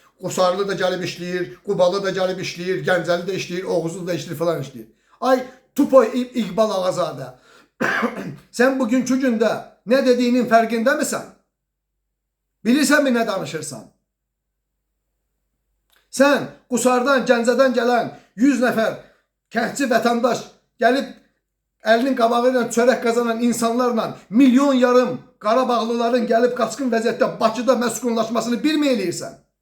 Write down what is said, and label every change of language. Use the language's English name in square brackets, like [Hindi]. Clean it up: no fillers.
[Azerbaijani] Qusarlı da gəlib işləyir, Qubalı da gəlib işləyir, Gəncəli də işləyir, Oğuzlu da işləyir falan işləyir. Ay tupoy İqbal Ağazadə. [Turkish] Sen bugünkü günde ne dediğinin farkında mısın? [Azerbaijani] Bilirsen mi ne danışırsan? Sen Qusardan, Gəncədən gələn 100 nəfər kəndçi vətəndaş gəlib əlinin qabağıyla çörək qazanan insanlarla milyon yarım Qarabağlıların gəlib qaçqın vəziyyətdə Bakıda məskunlaşmasını bilməyirsən.